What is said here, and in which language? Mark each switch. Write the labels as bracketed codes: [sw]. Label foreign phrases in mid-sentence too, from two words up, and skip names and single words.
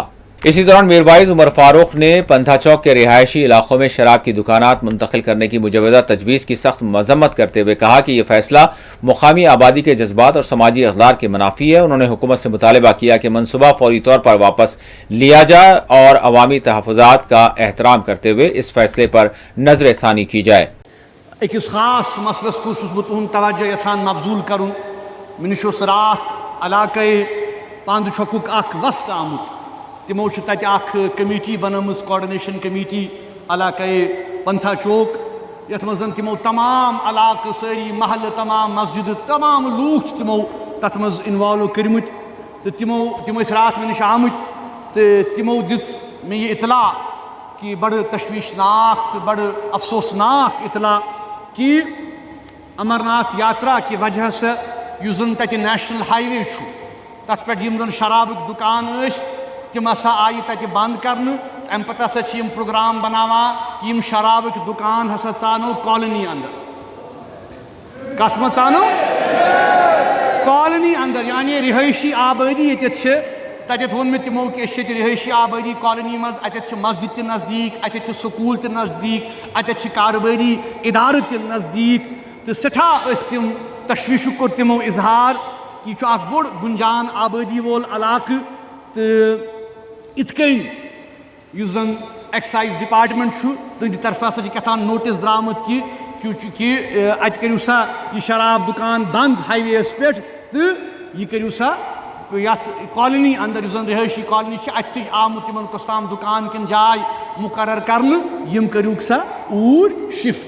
[ur] اسی دوران میرواعظ عمر فاروق نے پنتھا چوک کے رہائشی علاقوں میں شراب کی دکانات منتقل کرنے کی مجوزہ تجویز کی سخت مذمت کرتے ہوئے کہا کہ یہ فیصلہ مقامی آبادی کے جذبات اور سماجی اقدار کے منافی ہے. انہوں نے حکومت سے مطالبہ کیا کہ منصوبہ فوری طور پر واپس لیا جائے اور عوامی تحفظات کا احترام کرتے ہوئے اس فیصلے پر نظر ثانی کی جائے. [ks] अकिस खास मसलस को तुहद तवज्जो यसान मबजूल करुन। मे निश रात इलाके पांद छकुक वफ्द आमुत। तिमो कमेटी बनम [en] coordination committee [ks] इलाके पंथा चौक यथ मज तिमो तमाम इलाक सारी महल तमाम मस्जिद तमाम लूख तिमो तथ मज इन्वॉल्व करमुत तो तिम रात मे निश आमुत तो तिमो दिस मे ये इतला कि बड़ तशवीशनाक तो बड़ अफसोसनाक इतला कि अमरनाथ यात्रा [ur] کی وجہ سے [ks] युस जन तत [en] national highway [ks] तथ पे यम जन शराब दुकान तिम हसा आई तक बंद कर अम पे हसा प्रोग्राम बनावा कि यम शराब दुकान हसा चानो कॉलोनी अंदर कथ मज चानो कॉलोनी अंदर यानी रिहायशी आबादी तत वो मे तिमो कि रिहायशी आबादी कॉलोनी मज अत मस्जिद त नज़दीक अत स्कूल त नज़दीक अत कारोबारी इदारे त नज़दीक तो सठा तिम तशवीश कोर तिमो इजहार कि बोड़ गुंजान आबादी वोल इलाक तो इत युस जन [en] excise department [ks] तुंद तरफ हसा कथान नोटिस द्रामुत कि अत करू सा यह शराब दुकान बंद हाईवेस पे तो यह करू सा यथ कॉलोनी अंदर युस जन रिहायशी कॉलोनी अत आमुत इन कुस्ताम दुकान किन जाय मुकर्रर करने यम करूक सा ऊर शिफ्ट।